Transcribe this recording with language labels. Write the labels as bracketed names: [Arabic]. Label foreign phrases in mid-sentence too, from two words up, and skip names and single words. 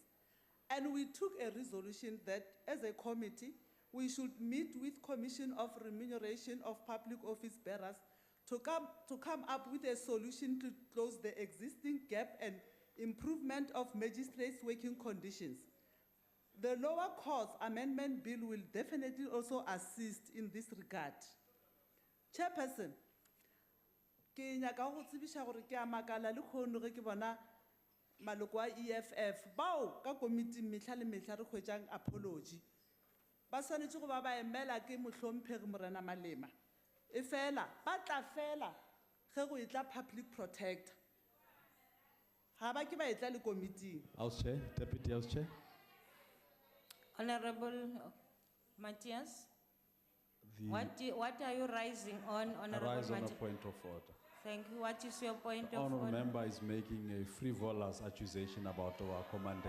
[English] And we took a resolution that, as a committee, we should meet with Commission of Remuneration of Public Office Bearers to come up with a solution to close the existing gap and improvement of magistrates' working conditions. The lower courts amendment bill will definitely also assist in this regard. Chairperson, [Northern Sotho] ke nyaka go tsebisha gore ke a makala le khono ge ke bona maloko a EFF bao ka komiti mehla le mehla re hwetšang apology ba swanetše go ba emela ke mohlomphegi Morena Malema e fela ba tla fela ge go etla [English] public protector [Northern Sotho] Ha ba ke ba etla le committee. [English] House Chair, Deputy House Chair. Honorable Matthias, The what are you rising on, I Honorable rise on a Matthias? point of order. Thank you. What is your point The of honourable order? member is making a frivolous accusation about our commander.